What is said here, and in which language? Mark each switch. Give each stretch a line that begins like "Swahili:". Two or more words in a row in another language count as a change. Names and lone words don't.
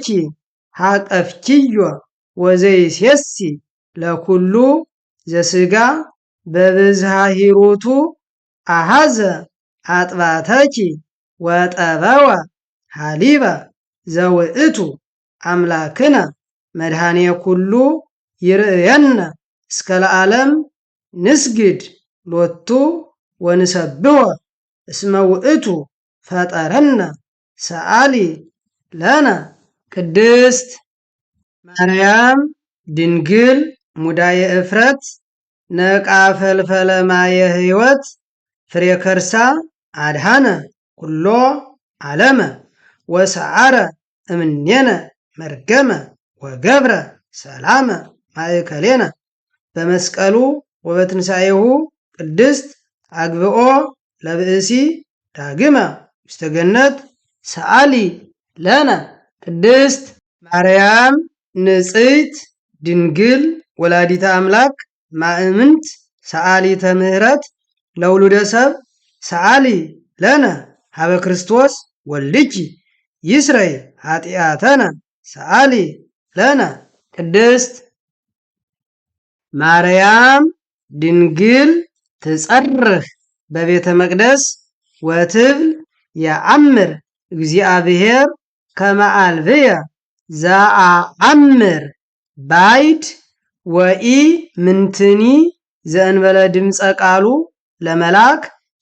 Geez: ሃቀፍኪዮ ወዘይሴሲ ለኩሉ ዘስጋ በብዝሃ ሂሩቱ አሃዘ አጥባተኪ ወጠበወ ሃሊበ ዘውእቱ አምላክነ መድኃኔ ኩሉ ይርእየነ እስከ ለዓለም ንስግድ ሎቱ ወንሰብሖ እስመ ውእቱ ፈጠረነ ሰአሊ ለነ ቅድስት ማርያም ድንግል ሙዳየ እፍረት ነቃ ፈልፈለ ማየ ሕይወት ፍሬ ከርሳ አድሃነ ኩሎ ዓለመ ወሰዓረ እምኔነ መርገመ ወገብረ ሰላመ ማእከሌነ በመስቀሉ ወበትንሣኤሁ ቅድስት አግብኦ ለብእሲ ዳግመ ውስተ ገነት ሰአሊ ለነ ቅድስት ማርያም ንጽሕት ድንግል ወላዲተ አምላክ ማእምንት ሰአሊተ ምሕረት ለውሉደ ሰብ ሰአሊ ለነ ሀበ ክርስቶስ ወልድኪ ይስረይ ኃጢአተነ ሰአሊ ለነ ቅድስት ማርያም ድንግል ትጸርህ በቤተ መቅደስ ወትብል የአምር እግዚአብሔር ከመ አልብየ ዘአአምር ባይድ ወኢ ምንትኒ ዘእንበለ ድምፀ ቃሉ ለመላክ